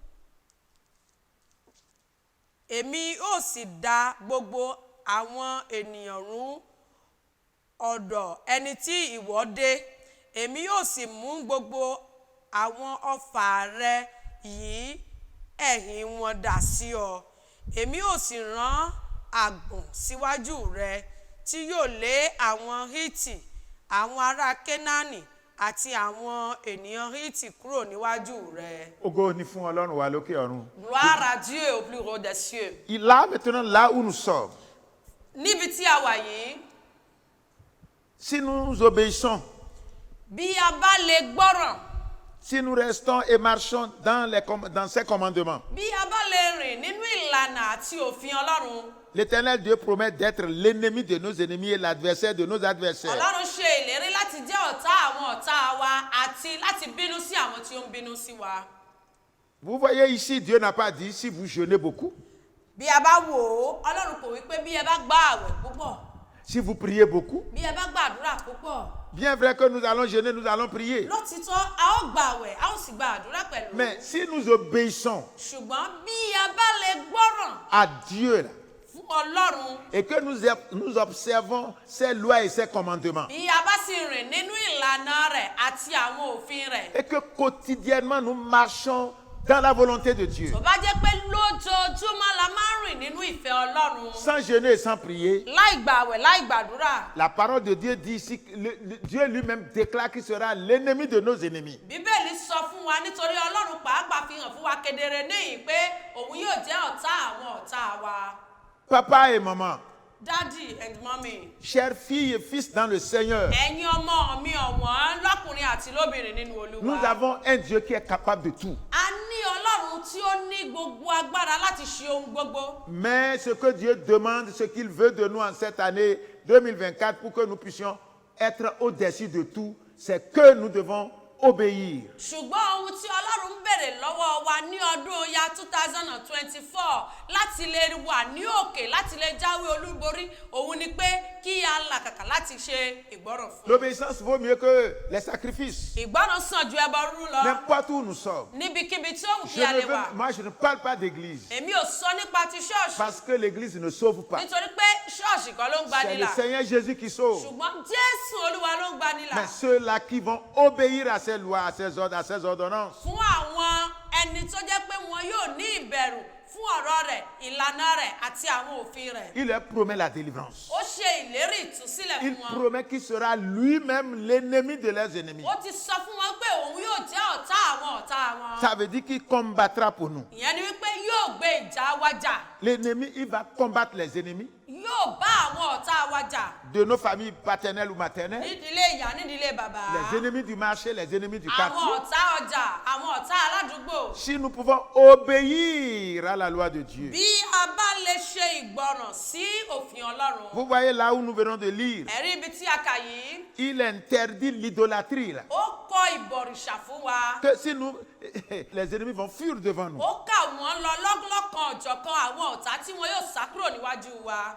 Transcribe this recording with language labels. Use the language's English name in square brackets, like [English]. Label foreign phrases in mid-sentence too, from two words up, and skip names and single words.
[Yoruba] Èmi ó sì dà gbogbo àwọn ènìyàn run ọ̀dọ̀ ẹni tí ìwọ dé, èmi yóò sì mú gbogbo àwọn ọfà rẹ yìí ẹ̀yìn wọn dà sí ọ. Èmi yóò sì rán àgbọ̀n síwájú rẹ tí yóò lé àwọn Hítì, àwọn ará Kénáánì àti àwọn ènìyàn Hítì kúrò níwájú rẹ. Ògo ni fún Ọlọ́run wa lókè ọ̀run. [French] Gloire à Dieu au plus haut des cieux. Il a maintenant là où nous sommes. [Yoruba] Níbi tí a wà yìí, [French] Si nous obéissons, [Yoruba] bí a bá lè gbọ́ràn, [French] si nous restons et marchons dans ses commandements, [Yoruba] bí a bá lè rìn nínú ìlànà àti òfin Ọlọ́run, [French] l'Éternel Dieu promet d'être l'ennemi de nos ennemis et l'adversaire de nos adversaires. [Yoruba] Ọlọ́run ṣe ìlérí láti jẹ́ ọ̀tá àwọn ọ̀tá wa àti láti bínú sí àwọn tí ó ń bínú sí wa. [French] Vous voyez ici, Dieu n'a pas dit si vous jeûnez beaucoup. [Yoruba] Bí a bá wò ó, Ọlọ́run kò wí pé bí ẹ bá gba àwẹ̀ púpọ̀. [French] Si vous priez beaucoup, [Yoruba] bí ẹ bá gbàdúrà púpọ̀, [French] bien vrai que nous allons jeûner, nous allons prier. [Yoruba] lótìtọ́ a ó gbààwẹ̀ a ó sì gba àdúrà pẹ̀lú. [French] Mais si nous obéissons [Yoruba] ṣùgbọ́n bí a bá lè gbọ́ràn [French] à Dieu là, [Yoruba] fún Ọlọ́run, [French] et que nous observons ses lois et ses commandements, [Yoruba] bí a bá sì rìn nínú ìlànà rẹ̀ àti àwọn òfin rẹ̀, [French] et que quotidiennement nous marchons dans la volonté de Dieu, [Yoruba] tó bá jẹ́ pé lójoojúmọ́ la máa ń rìn nínú ìfẹ́ Ọlọ́run, [French] sans jeûner et sans prier, [Yoruba] láì gbààwẹ̀ láì gbàdúrà. [French] la parole de Dieu dit ici que Dieu lui-même déclare qu'il sera l'ennemi de nos ennemis. [Yoruba] Bíbélì sọ fún wa nítorí Ọlọ́run pàápàá fi hàn fún wa kedere níyìn pé òun yóò jẹ́ ọ̀tá àwọn ọ̀tá wa. [French] Papa et maman, [English] Daddy and mommy, [French] chers filles et fils dans le Seigneur, [Yoruba] ẹ̀yin ọmọ mi ọ̀wọ́n lọ́kùnrin àti lóbìnrin nínú Olúwa. [French] nous avons un Dieu qui est capable de tout. [Yoruba] A ní Ọlọ́run tí ó ní gbogbo agbára láti ṣe ohun gbogbo. [French] Mais ce que Dieu demande, ce qu'il veut de nous en cette année 2024 pour que nous puissions être au-dessus de tout, c'est que nous devons obéir. [Yoruba] Ṣùgbọ́n ohun tí Ọlọ́run ń béèrè lọ́wọ́ wa ní ọdún ya 2024 láti lè wà ní òkè láti lè jáwé olúborí òun ni pé kí a làkàkà láti ṣe ìgbọ́ràn fún. [French] L'obéissance vaut mieux que les sacrifices. [Yoruba] Ìgbọ́ràn sàn ju ẹbọ rúrú lọ. [French] N'importe où nous sommes. [Yoruba] Níbikíbi tí ó wù kí a lè wà. [French] Moi, je ne parle pas d'église. [Yoruba] Èmi ò sọ nípa ti ṣọ́ọ̀ṣì. [French] Parce que l'église ne sauve pas. [Yoruba] Nítorí pé ṣọ́ọ̀ṣì kan ló ń gbani [French] C'est le [Yoruba] là. [French] Seigneur Jésus qui sauve. [Yoruba] Ṣùgbọ́n Jésù Olúwa ló ń gbani là. [French] Mais ceux-là qui vont obéir à ses lois, à ses ordres, à ses ordonnances, [Yoruba] Fún àwọn ẹni tó jẹ́ pé wọn yóò ní ìbẹ̀rù fún ọ̀rọ̀ rẹ̀, ìlànà rẹ̀ àti àwọn òfin rẹ̀. [French] il leur promet la délivrance. [Yoruba] Ó ṣe ìlérí ìtúsílẹ̀ Il fún wọn. [French] promet qu'il sera lui-même l'ennemi de leurs ennemis. [Yoruba] Ó ti sọ fún wọn pé òun yóò jẹ́ ọ̀tá àwọn ọ̀tá wọn. [French] Ça veut dire qu'il combattra pour nous. [Yoruba] Ìyẹn ni wípé yóò gbé ìjà wa jà. [French] L'ennemi, il va combattre les ennemis [Yoruba] Yóò bá àwọn ọ̀tá wa jà. [French] de nos familles paternelles ou maternelles, [Yoruba] Nídìílé ìyá, nídìílé bàbá. [French] les ennemis du marché, les ennemis du [Yoruba] Àwọn quartier. ọ̀tá ọjà, àwọn ọ̀tá aládùúgbò. [French] Si nous pouvons obéir à la loi de Dieu. [Yoruba] Bí a bá lè ṣe ìgbọràn sí òfin Ọlọ́run. [French] Vous voyez là où nous venons de lire, [Yoruba] Ẹ̀rí ibi tí a kà yìí, [French] il interdit l'idolâtrie. [Yoruba] Là. ó kọ̀ ìbọ̀rìṣà fún wa. [French] Que si nous, les ennemis vont fuir devant nous. [Yoruba] Ó kà wọ́n lọ lọ́kàn ọ̀jọ̀kan àwọn ọ̀tá tí wọn yóò sá kúrò níwájú wa.